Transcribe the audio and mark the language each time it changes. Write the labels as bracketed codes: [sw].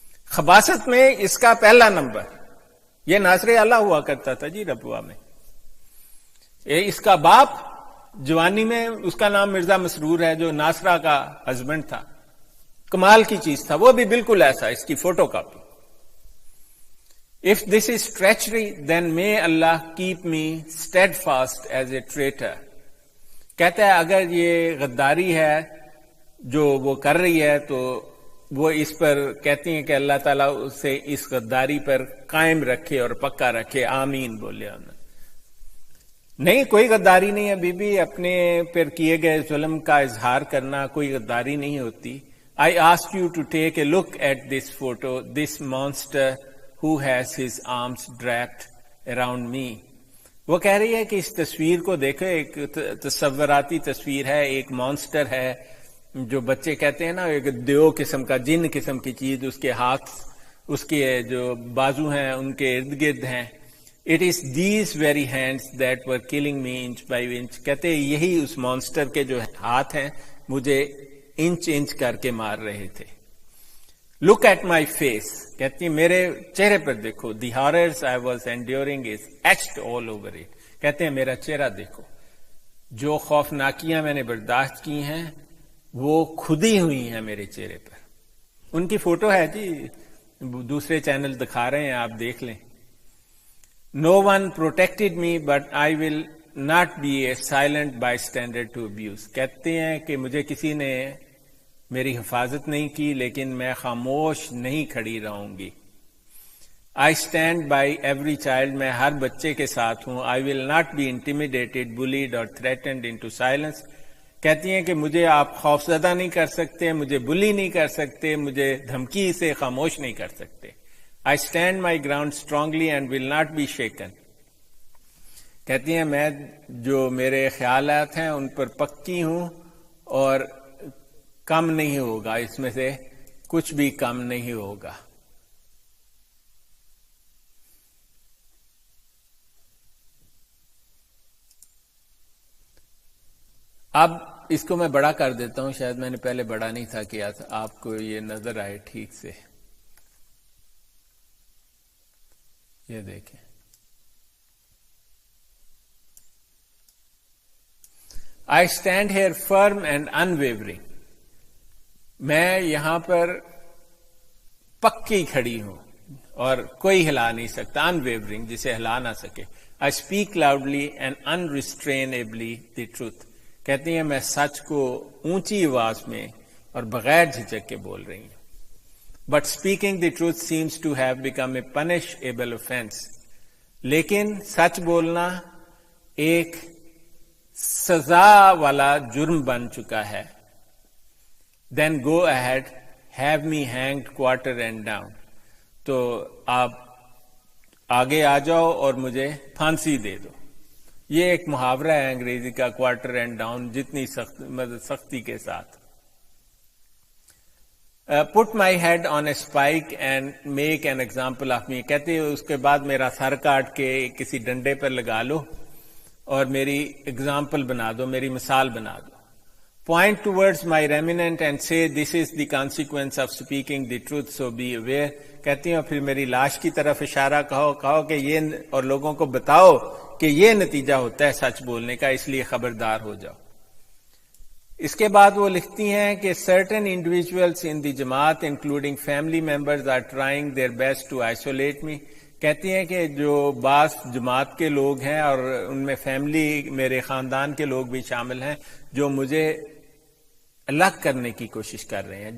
[ur] خباثت میں اس کا پہلا نمبر. یہ ناصر اعلیٰ ہوا کرتا تھا جی ربوہ میں. اس کا باپ جوانی میں اس کا نام مرزا مسرور ہے، جو ناصرہ کا ہسبینڈ تھا. کمال کی چیز تھا، وہ بھی بالکل ایسا، اس کی photo copy. [en] If this is treachery, then may Allah keep me steadfast as a traitor. [ur] کہتا ہے اگر یہ غداری ہے جو وہ کر رہی ہے تو وہ اس پر کہتی ہیں کہ اللہ تعالیٰ اسے اس غداری پر قائم رکھے اور پکا رکھے. آمین بولے انہوں نے. نہیں، کوئی غداری نہیں ہے بی بی. اپنے پر کیے گئے ظلم کا اظہار کرنا کوئی غداری نہیں ہوتی. [en] I ask you to take a look at this photo, this monster who has his arms wrapped around me. [ur] وہ کہہ رہی ہے کہ اس تصویر کو دیکھو، ایک تصوراتی تصویر ہے، ایک مانسٹر ہے جو بچے کہتے ہیں نا، ایک دیو قسم کا، جن قسم کی چیز، اس کے ہاتھ، اس کے جو بازو ہیں ان کے ارد گرد ہیں. [en] It is these very hands that were killing me inch by inch. [ur] کہتے ہیں یہی اس مانسٹر کے جو ہاتھ ہیں مجھے انچ کر کے مار رہے تھے. [en] Look at my face. [ur] کہتی ہیں میرے چہرے پر دیکھو. [en] The horrors I was enduring is etched all over it. [ur] کہتے ہیں میرا چہرہ دیکھو، جو خوفناکیاں میں نے برداشت کی ہیں وہ کھدی ہوئی ہیں میرے چہرے پر. ان کی فوٹو ہے جی، دوسرے چینل دکھا رہے ہیں، آپ دیکھ لیں. [en] No one protected me, but I will not be a silent bystander to abuse. [ur] کہتے ہیں کہ مجھے کسی نے میری حفاظت نہیں کی، لیکن میں خاموش نہیں کھڑی رہوں گی. [en] I stand by every child. [ur] میں ہر بچے کے ساتھ ہوں. [en] I will not be intimidated, bullied or threatened into silence. [ur] کہتی ہیں کہ مجھے آپ خوفزدہ نہیں کر سکتے، مجھے بلی نہیں کر سکتے، مجھے دھمکی سے خاموش نہیں کر سکتے. [en] I stand my ground strongly and will not be shaken. [ur] کہتی ہیں میں جو میرے خیالات ہیں ان پر پکی ہوں اور کم نہیں ہوگا، اس میں سے کچھ بھی کم نہیں ہوگا. اب اس کو میں بڑا کر دیتا ہوں، شاید میں نے پہلے بڑا نہیں تھا کیا تھا، آپ کو یہ نظر آئے ٹھیک سے. یہ دیکھیں، [en] I stand here firm and unwavering. [ur] میں یہاں پر پکی کھڑی ہوں اور کوئی ہلا نہیں سکتا. unwavering جسے ہلا نہ سکے. [en] I speak loudly and unrestrainably the truth. [ur] کہتی ہیں میں سچ کو اونچی آواز میں اور بغیر جھجک کے بول رہی ہیں. [en] But speaking the truth seems to have become a punishable offence. [ur] لیکن سچ بولنا ایک سزا والا جرم بن چکا ہے. [en] Then go ahead have me hanged quarter and down. [ur] تو آپ آگے آ جاؤ اور مجھے پھانسی دے دو. یہ ایک محاورہ ہے انگریزی کا، [en] quarter and down, [ur] جتنی سختی کے ساتھ. [en] Put my head on a spike and make an example of me. [ur] کہتے ہیں اس کے بعد میرا سر کاٹ کے کسی ڈنڈے پر لگا لو اور میری ایگزامپل بنا دو، میری مثال بنا دو. [en] Point towards my remnant and say this is the consequence of speaking the truth so be aware. [ur] کہتی ہیں پھر میری لاش کی طرف اشارہ کہو کہ یہ، اور لوگوں کو بتاؤ کہ یہ نتیجہ ہوتا ہے سچ بولنے کا، اس لیے خبردار ہو جاؤ. اس کے بعد وہ لکھتی ہیں کہ [en] certain individuals in the Jamaat including family members are trying their best to isolate me. [ur] کہتی ہیں کہ جو بعض جماعت کے لوگ ہیں اور ان میں فیملی، میرے خاندان کے لوگ بھی شامل ہیں، جو مجھے الگ کرنے کی کوشش کر رہے ہیں.